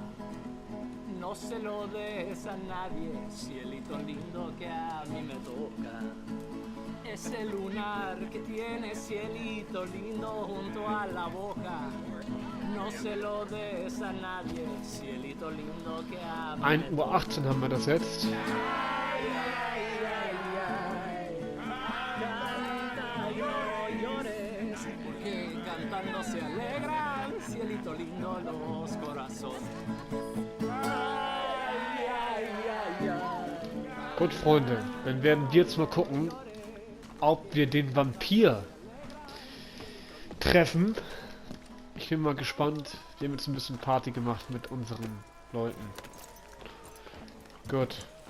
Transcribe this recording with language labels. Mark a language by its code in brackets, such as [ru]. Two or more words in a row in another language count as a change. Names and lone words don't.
[es] No se lo des a nadie, cielito lindo que a mí me toca. Ese lunar que tiene cielito lindo junto a la boca. No se lo des a nadie, cielito lindo que ama. [de] 1:18 Uhr haben wir das jetzt. [es] Ay, ay, ay, ay. Canta y no llores, porque cantando se alegran, cielito lindo los corazones. Ay, ay, ay, ay. [de] Gut, Freunde, dann werden wir jetzt mal gucken, ob wir den Vampir treffen. Ich bin mal gespannt. Wir haben jetzt ein bisschen Party gemacht mit unseren Leuten. Gut.